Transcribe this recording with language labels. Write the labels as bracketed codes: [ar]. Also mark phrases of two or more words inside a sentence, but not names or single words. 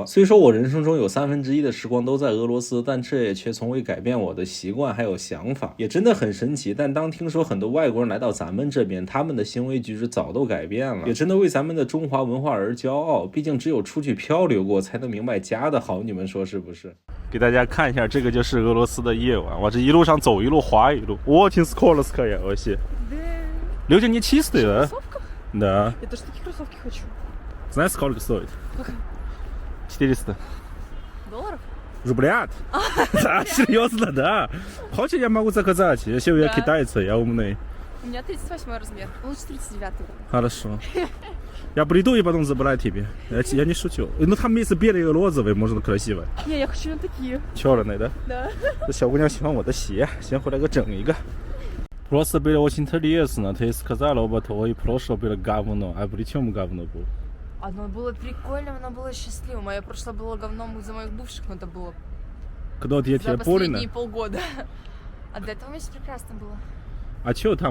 [zh] 虽说我人生中有1/3的时光都在俄罗斯，但这也却从未改变我的习惯还有想法，也真的很神奇。但当听说很多外国人来到咱们这边，他们的行为举止早都改变了，也真的为咱们的中华文化而骄傲。毕竟只有出去漂流过，才能明白家的好，你们说是不是？给大家看一下，这个就是俄罗斯的夜晚。我这一路上走，一路滑一路。 [ru] Очень скользкая вообще. Люди не чистые, да? Да. Я тоже такие кроссовки хочу. Знаешь, сколько стоит? 400. $? Рублят? Да, серьезно, да. Хочешь, я могу заказать, если я китайцы, я умный. У меня 38 размер, лучше 39. Хорошо. Я приду и потом забираю тебе. Я не шучу. Ну там есть белые и розовые, можно красиво. Не, я хочу на такие. Черные, да? Да. [zh] 这小姑娘喜欢我的鞋，先回来给我整一个。 [ru] Просто было очень интересно. Ты сказала, оба твои прошлое было говно. А при чем говно было? Оно было прикольным, оно было счастливым. Мое прошлое было говном из-за моих бывших, но это было Когда я за тебя последние понял. полгода. А до этого месяца прекрасно было. А что там?